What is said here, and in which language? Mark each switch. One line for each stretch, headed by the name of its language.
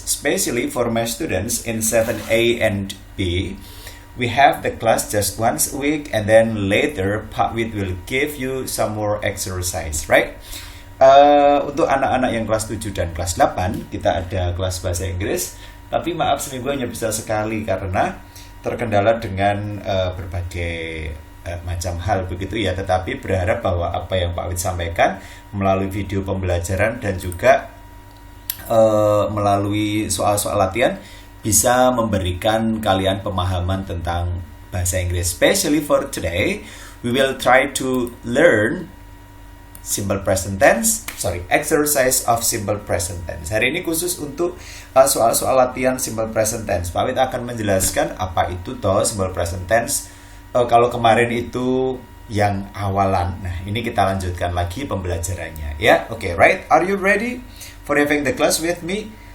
English: Especially for my students in 7A and B. We have the class just once a week, and then later Pak Wid will give you some more exercise, right?
Indonesian: Untuk anak-anak yang kelas 7 dan kelas 8 kita ada kelas bahasa Inggris, tapi maaf seminggu hanya bisa sekali karena terkendala dengan berbagai macam hal begitu ya. Tetapi berharap bahwa apa yang Pak Wid sampaikan melalui video pembelajaran dan juga melalui soal-soal latihan bisa memberikan kalian pemahaman tentang bahasa Inggris.
English: Especially for today, we will try to learn exercise of simple present tense.
Indonesian: Hari ini khusus untuk soal-soal latihan simple present tense. Pak Wid akan menjelaskan apa itu simple present tense. Kalau kemarin itu yang awalan. Nah, ini kita lanjutkan lagi pembelajarannya ya.
English: Oke, right? Are you ready for having the class with me?